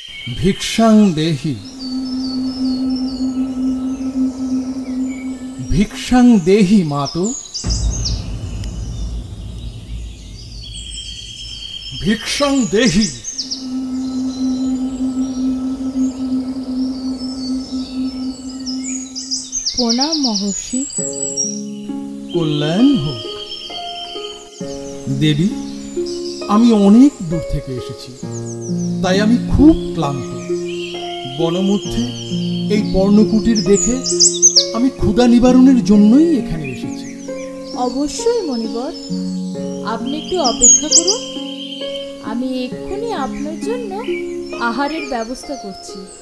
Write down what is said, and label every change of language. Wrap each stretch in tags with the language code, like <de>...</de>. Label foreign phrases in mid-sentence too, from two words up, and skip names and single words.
<sa>भिक्षां देहि भिक्षां देहि मातो भिक्षां देहि। प्रणाम महर्षि।</sa> <bn>कल्याण হোক। দেবী, আমি অনেক দূর থেকে এসেছি, তাই আমি খুব ক্লান্ত। বনমধ্যে এই পর্ণকুটির দেখে আমি ক্ষুধা নিবারণের জন্যই এখানে এসেছি। অবশ্যই মণিবর, আপনি একটু অপেক্ষা করুন, আমি এক্ষুনি আপনার জন্য আহারের ব্যবস্থা করছি।</bn>